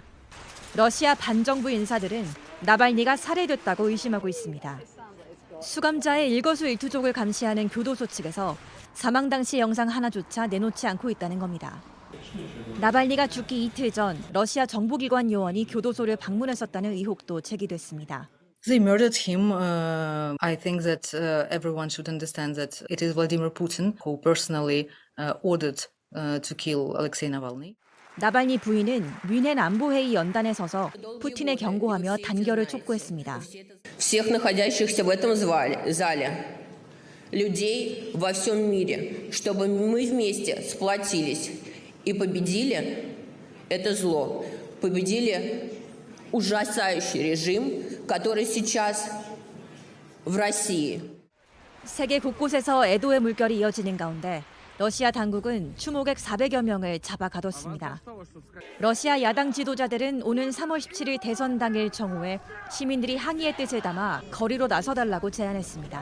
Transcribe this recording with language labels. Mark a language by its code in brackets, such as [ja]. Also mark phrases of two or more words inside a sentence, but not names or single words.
[ko] 러시아 반정부 인사들은 나발니가 살해됐다고 의심하고 있습니다. 수감자의 일거수일투족을 감시하는 교도소 측에서 사망 당시 영상 하나조차 내놓지 않고 있다는 겁니다. 나발니가 죽기 이틀 전 러시아 정보기관 요원이 교도소를 방문했었다는 의혹도 제기됐습니다. [en] They murdered him. I think that everyone should understand that it is Vladimir Putin who personally ordered to kill Alexei Navalny. [ko] 나발니 부인은 뮌헨 안보회의 연단에 서서 푸틴에 경고하며 단결을 촉구했습니다. [ru] Всех находящихся в этом зале, людей во всем мире, чтобы мы вместе сплотились и победили это зло, победили ужасающий режим, который сейчас в России. [ko] 세계 곳곳에서 애도의 물결이 이어지는 가운데 러시아 당국은 추모객 400여 명을 잡아 가뒀습니다. 러시아 야당 지도자들은 오는 3월 17일 대선 당일 정오에 시민들이 항의의 뜻을 담아 거리로 나서달라고 제안했습니다.